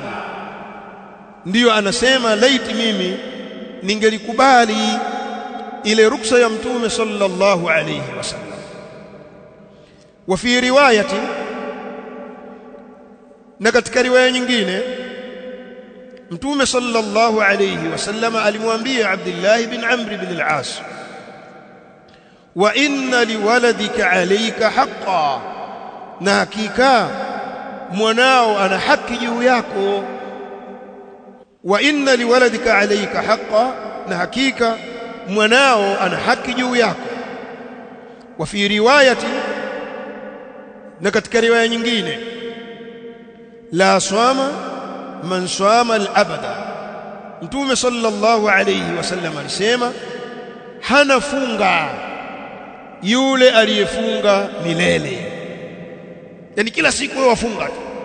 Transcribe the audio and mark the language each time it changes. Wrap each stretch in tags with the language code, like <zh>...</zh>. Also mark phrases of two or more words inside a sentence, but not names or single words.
<sw>Ndiyo anasema laiti mimi ningelikubali ile ruksa ya mtume</sw> <ar>صلى الله عليه وسلم. وفي رواية,</ar> <sw>na katika riwaya nyingine, mtume</sw> <ar>صلى الله عليه وسلم</ar> <sw>alimwambia Abdullah bin Amr bin al-As,</sw> <ar>وإن لولدك عليك حقا,</ar> <sw>na hakika mwanao ana haki juu yako.</sw> <ar>وإن لولدك عليك حقا,</ar> <sw>na hakika mwanao ana haki juu yako.</sw> <ar>وفي رواية,</ar> <sw>na katika riwaya nyingine,</sw> <ar>لا صام من صام الأبد,</ar> <sw>Mtume</sw> <ar>صلى الله عليه وسلم</ar> <sw>alisema hana funga yule aliyefunga milele, yani kila siku wewe wafunga tu.</sw>